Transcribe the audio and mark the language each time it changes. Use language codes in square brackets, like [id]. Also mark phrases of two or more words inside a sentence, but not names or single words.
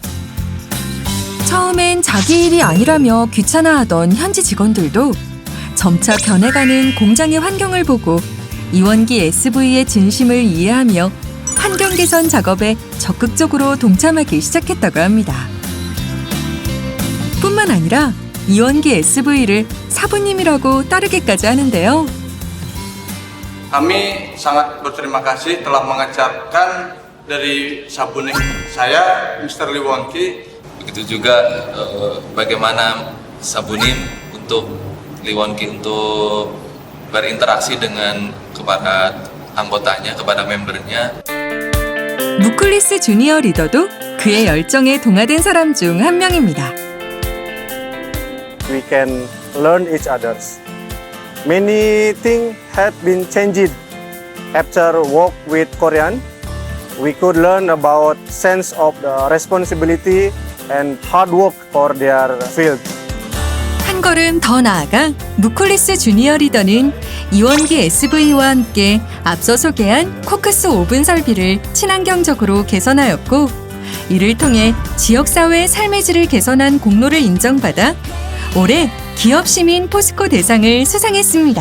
[ko] 처음엔 자기 일이 아니라며 귀찮아하던 현지 직원들도 점차 변해가는 공장의 환경을 보고 이원기 SV의 진심을 이해하며 환경 개선 작업에 적극적으로 동참하기 시작했다고 합니다. 뿐만 아니라 이원기 SV를 사부님이라고 따르기까지 하는데요. [id] Kami sangat berterima kasih telah mengajarkan dari sabuning saya, Mr. Liwonki. Begitu juga bagaimana Sabunim untuk Liwonki untuk berinteraksi dengan kepada anggotanya, kepada membernya. [ko] 무클리스 주니어 리더도 그의 열정에 동화된 사람 중 한 명입니다. [en] We can learn each others. Many things had been changed after work with Korean. We could learn about sense of the responsibility and hard work for their field. [ko] 한 걸음 더 나아가 무클리스 주니어 리더는 이원기 SV와 함께 앞서 소개한 코크스 오븐 설비를 친환경적으로 개선하였고 이를 통해 지역사회의 삶의 질을 개선한 공로를 인정받아 올해 기업시민 포스코 대상을 수상했습니다.